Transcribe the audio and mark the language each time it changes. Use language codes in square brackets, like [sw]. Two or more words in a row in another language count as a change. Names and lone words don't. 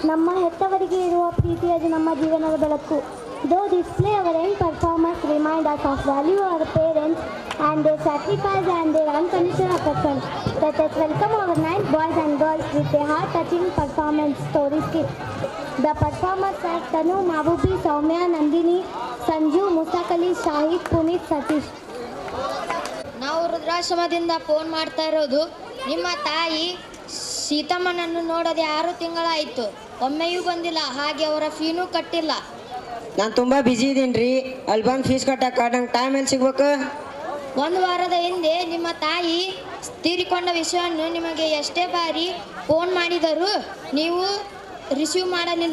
[kn] ನಮ್ಮ ಹೆತ್ತವರಿಗೆ ಇರುವ ಪ್ರೀತಿ ಅದು ನಮ್ಮ ಜೀವನದ ಬೆಳಕು. [en] Though this play our end performance remind us of value our parents and their sacrifice and their unconditional affection. Let us welcome our 9 boys and girls with a heart-touching performance story skit. The performers are Tanu, Mabubi, Soumya, Nandini, Sanju, Musakali, Shahid, Puneet, Satish. [kn] ನಾವು ವೃದ್ಧಾಶ್ರಮದಿಂದ ಫೋನ್ ಮಾಡ್ತಾ ಇರೋದು. ನಿಮ್ಮ ತಾಯಿ ಸೀತಮ್ಮನನ್ನು ನೋಡದೆ 6 ತಿಂಗಳಾಯಿತು. ಒಮ್ಮೆಯೂ ಬಂದಿಲ್ಲ, ಹಾಗೆ ಅವರ ಫೀನೂ ಕಟ್ಟಿಲ್ಲ. ನಾನು ತುಂಬ ಬ್ಯುಸಿ ಇದ್ದೀನಿ ರೀ. ಅಲ್ಲಿ ಬಂದು ಫೀಸ್ ಕಟ್ಟಕ್ಕೆ ನಂಗೆ ಟೈಮ್ ಎಲ್ಲಿ ಸಿಗ್ಬೇಕು? 1 ವಾರದ ಹಿಂದೆ ನಿಮ್ಮ ತಾಯಿ ತೀರಿಕೊಂಡ ವಿಷಯವನ್ನು ನಿಮಗೆ ಎಷ್ಟೇ ಬಾರಿ ಫೋನ್ ಮಾಡಿದರೂ ನೀವು ರಿಸೀವ್ ಮಾಡಲಿಲ್ಲ.